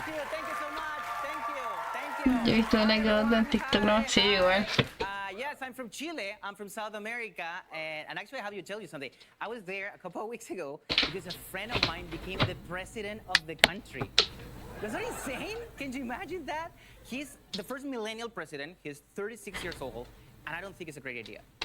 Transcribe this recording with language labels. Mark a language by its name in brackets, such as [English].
[English] Thank you so much. Thank you. [Spanish] Yo he visto una que otra en TikTok, ¿no? Sí, igual. [English] Yes, Yes, I'm from Chile. I'm from South America. And actually, I have to tell you something. I was there a couple of weeks ago because a friend of mine became the president of the country. That's not insane? Can you imagine that? He's the first millennial president. He's 36 years old. And I don't think it's a great idea.